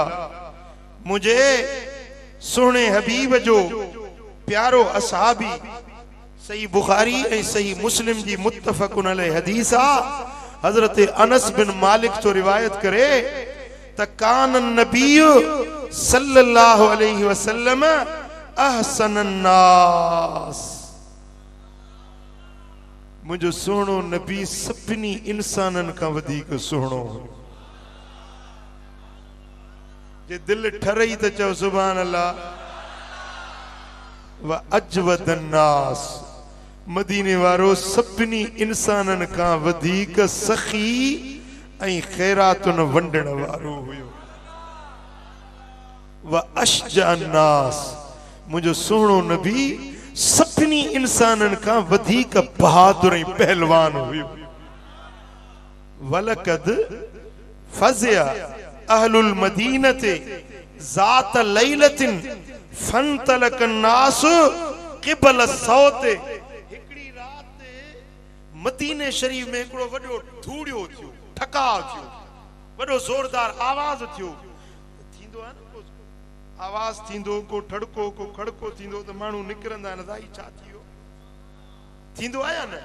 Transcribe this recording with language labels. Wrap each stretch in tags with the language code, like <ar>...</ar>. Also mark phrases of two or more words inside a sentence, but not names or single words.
<sd>मुझे सोने हबीब जो प्यारो असहाबी सही बुखारी ऐं सही मुस्लिम जी</sd> <ar>متفق عليه</ar> <sd>हदीस आ। हजरत अनस बिन मालिक तो रिवायत करे त</sd> <ar>كان النبي صلى الله عليه وسلم أحسن الناس.</ar> <sd>मुझो सोनो नबी सभिनी इंसानन का वधीक सोनो। जे दिल ठरई त चओ</sd> <ar>سبحان الله. وأجود الناس.</ar> <sd>मदीने वारो सभिनी इंसानन का वधीक सखी ऐं खैरातुन वंडण वारो हुयो।</sd> <ar>وأشجع الناس.</ar> <sd>मुझो सोनो नबी सभिनी इंसानन का वधीक बहादुर ऐं पहलवान हुयो।</sd> <ar>ولقد فزع أهل المدينة ذات ليلة فانطلق الناس قبل الصوت.</ar> <sd>हिकड़ी रात मदीने शरीफ में हिकड़ो वडो धूड़ियो थियो, ठकाव थियो, वडो जोरदार आवाज थियो। थींदो आहे न को आवाज थींदो, को ठड़को को खड़को थींदो त माण्हू निकिरंदा आहिनि अदाई छा थियो थींदो आहे न।</sd>